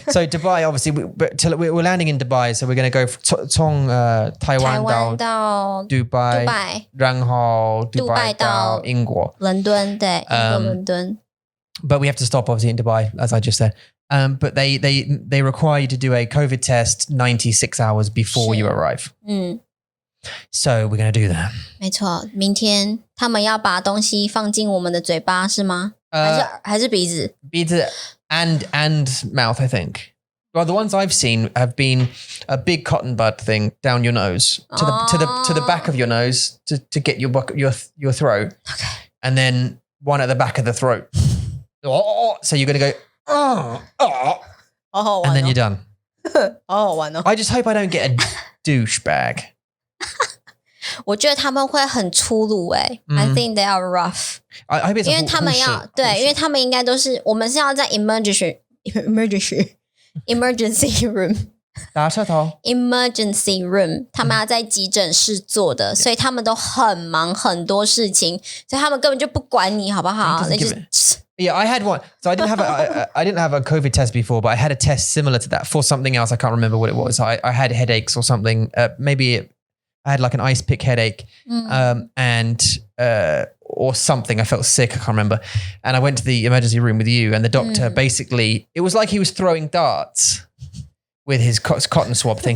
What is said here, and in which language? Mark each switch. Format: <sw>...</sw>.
<en>So Dubai, obviously, we're landing in Dubai. So we're going to go from Taiwan</en> <zh>到</zh> <en>Dubai,</en> <zh>然后</zh> <en>Dubai</en> <zh>到英国。伦敦，对，英国伦敦。</zh> <en>But we have to stop, obviously, in Dubai, as I just said. But they require you to do a COVID test 96 hours before you arrive. So we're going to do that.</en> <zh>没错，明天他们要把东西放进我们的嘴巴是吗？还是鼻子？</zh> <en>鼻子 and mouth, I think. Well, the ones I've seen have been a big cotton bud thing down your nose to the back of your nose to get your throat. Okay. And then one at the back of the throat. So you're going to go and then you're done.</en> <zh>好好玩哦。</zh> <en>I just hope I don't get a douchebag.</en> <zh>我觉得他们会很粗鲁</zh> <en>I think they are rough.</en> <zh>因为他们要对，因为他们应该都是我们是要在 emergency room. emergency room 他们要在急诊室做的，所以他们都很忙很多事情，所以他们根本就不管你好不好。</zh> <en>Yeah, I had one. So I didn't have a COVID test before, but I had a test similar to that for something else. I can't remember what it was. I had headaches or something. I had like an ice pick headache, or something. I felt sick. I can't remember. And I went to the emergency room with you, and the doctor basically, it was like he was throwing darts with his cotton swab thing.</en>